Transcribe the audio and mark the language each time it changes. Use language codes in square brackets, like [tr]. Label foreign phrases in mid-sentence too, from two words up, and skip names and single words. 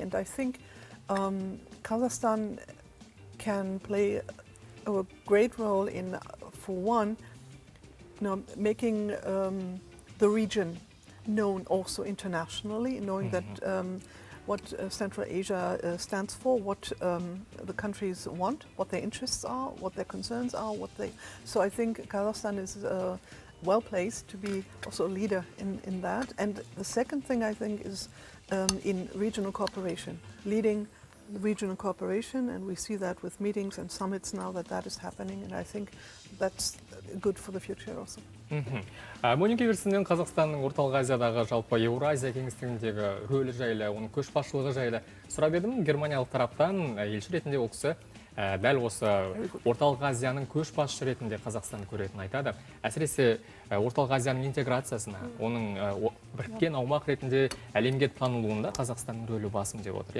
[en] And I think Kazakhstan can play a great role in, for one, making the region known also internationally, knowing that what Central Asia stands for, what the countries want, what their interests are, what their concerns are, So I think Kazakhstan is well placed to be also a leader in that. And the second thing I think is in regional cooperation, leading regional cooperation, and we see that with meetings and summits now that is happening, and I think that's good for the future also. [kk] Моника Иверсеннен Қазақстанның орталық Азиядағы жалпы Еуразия кеңістігіндегі рөлі жайлы, оның көшбасшылығы жайлы сұрап едім. Германиялық тараптан елші ретінде ол кісі дәл осы орталық Азияның көшбасшы ретінде Қазақстанды көретін айтады. Әсіресе орталық Азияның интеграциясына, оның біріккен аумақ ретінде әлемге танылуында Қазақстанның рөлі басым деп отыр.